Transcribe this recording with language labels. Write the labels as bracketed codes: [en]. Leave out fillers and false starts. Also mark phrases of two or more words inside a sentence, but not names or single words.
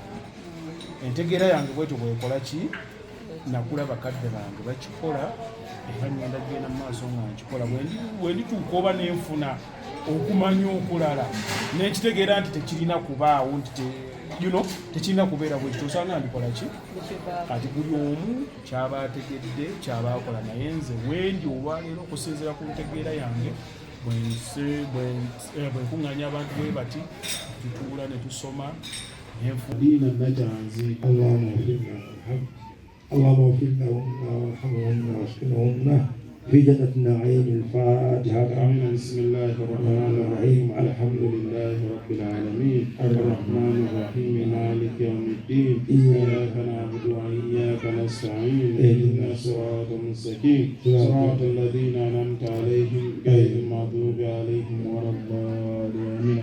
[lg] Entegeera yange bwetyo bwekola ki nakula bakadde bange bakikola era ngenda genda mu maaso nga nkikola bwe ndituuka oba nenfuna okumanya okulala nekitegeera nti tekirina kubaawo nti tekirina kubeera bwe kityo osanga ndikola ki kati buli omu kyaba ategedde kyaba akola. Naye nze wendi olwaleero okusinziira ku ntegeera yange bwenkuŋŋanya abantu bwe bati tutuula ne tusoma [ar] دينا نجعل اللهم اغفر لهن وارحمهن واسكنهن في جنة النعيم. الفاتحة. بسم الله الرحمن الرحيم. الحمد لله رب العالمين الرحمن الرحيم مالك يوم الدين إياك نعبد وإياك نستعين اهدنا الصراط المستقيم صراط الذين أنعمت عليهم غير المغضوب عليهم ولا الضالين.